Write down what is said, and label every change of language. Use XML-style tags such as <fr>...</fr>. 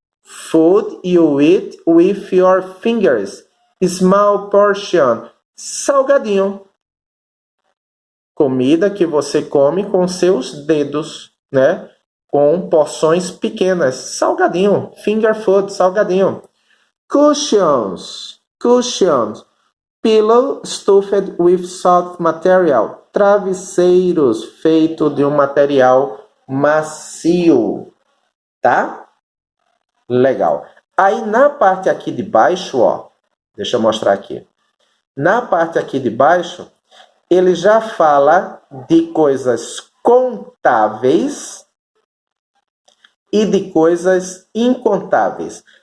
<en>Food you eat with your fingers. Small portion. Salgadinho.</en> <pt>Comida que você come com seus dedos, né? Com porções pequenas. Salgadinho.</pt> <en>Finger food,</en> <pt>salgadinho.</pt> <en>Cushions. Cushions. Pillow stuffed with soft material.</en> <pt>Travesseiros feitos de um material macio. Tá? Legal. Aí na parte aqui de baixo, ó. Deixa eu mostrar aqui. Na parte aqui de baixo, ele já fala de coisas contáveis e de coisas incontáveis.</pt>